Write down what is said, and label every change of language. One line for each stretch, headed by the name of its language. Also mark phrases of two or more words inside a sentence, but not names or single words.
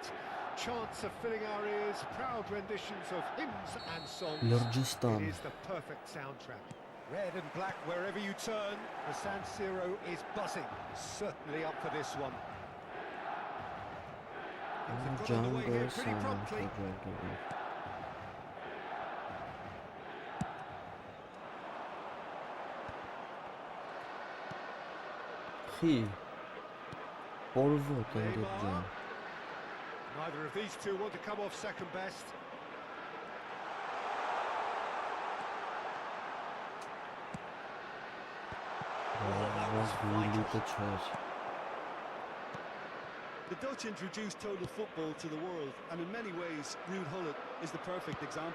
English: Chants of filling our ears, proud renditions of hymns and songs. Lurgistan. It is the perfect soundtrack. Red and black wherever you turn, the San Siro is buzzing. Certainly up for this one. They've got on the way here pretty promptly.
Armenian: Խի Պոլվոտ ընկեր ջան
English: Neither of these two want to come off second best. The Dutch introduced total football to the world, and in many ways, Ruud Gullit is the perfect example.